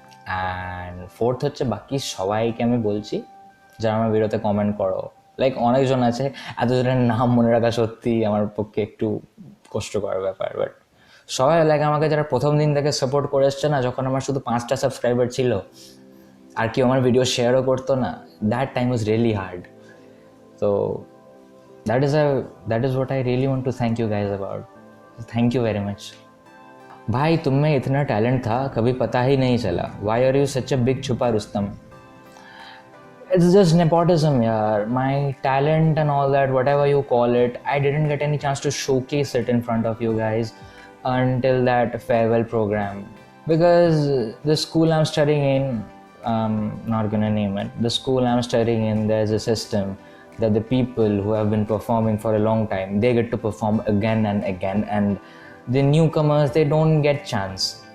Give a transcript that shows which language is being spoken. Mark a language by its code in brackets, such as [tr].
[en] and fourth [bn] হচ্ছে বাকি সবাইকে আমি বলছি যারা আমার ভিডিওতে কমেন্ট করো। লাইক অনেকজন আছে, এতজনের নাম মনে রাখা সত্যি আমার পক্ষে একটু কষ্টকর ব্যাপার, বাট সবাই লাইক আমাকে যারা প্রথম দিন থেকে সাপোর্ট করে এসছে না, যখন আমার শুধু 5টা সাবস্ক্রাইবার ছিল আর কেউ আমার ভিডিও শেয়ারও করতো না, [en] That time was really hard. তো that is what I really want to thank you guys about. Thank you very much. [hi] भाई तुम में इतना टैलेंट था, कभी पता ही नहीं चला. [en] Why are you such a big [hi] छुपा Rustam? [en] It's just nepotism, yaar. My talent and all that, whatever you call it, I didn't get any chance to showcase it in front of you guys until that farewell program. Because the school I'm studying in, not gonna name it, the school I'm studying in, there's a system that the people who have been performing for a long time, they get to perform again and again, and the newcomers, they don't get chance.